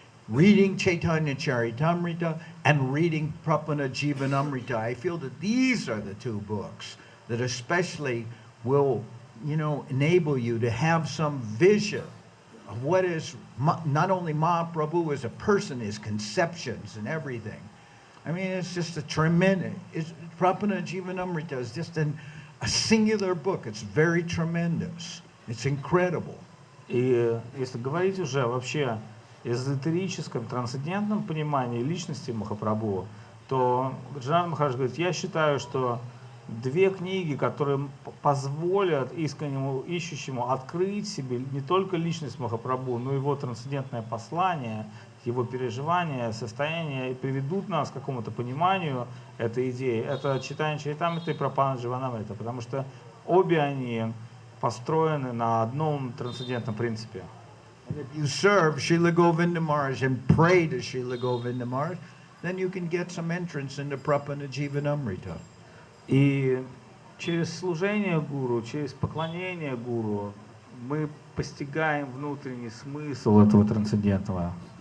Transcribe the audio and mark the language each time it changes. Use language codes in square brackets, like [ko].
[en] Reading Chaitanya Charitamrita and reading Prapana Jivanamrita, I feel that these are the two books that especially will, enable you to have some vision of what is not only Mahaprabhu as a person, his conceptions and everything. I mean, it's just a tremendous, Prapana Jivanamrita is just a singular book. It's very tremendous. It's incredible. [ru] И если говорить уже вообще эзотерическом, трансцендентном понимании личности Махапрабху, то Джанардан Махарадж говорит, я считаю, что две книги, которые позволят искреннему ищущему открыть себе не только личность Махапрабху, но и его трансцендентное послание, его переживания, состояние, и приведут нас к какому-то пониманию этой идеи. Это Чайтанья Чаритамрита и Прапана Дживанамрита, потому что обе они построены на одном трансцендентном принципе. [en] And if you serve Srila Govinda Maharaj and pray to Srila Govinda Maharaj, then you can get some entrance into Prapana Jivanamrita. [ru] И через служение гуру, через поклонение гуру мы постигаем внутренний смысл этого трансцендентного.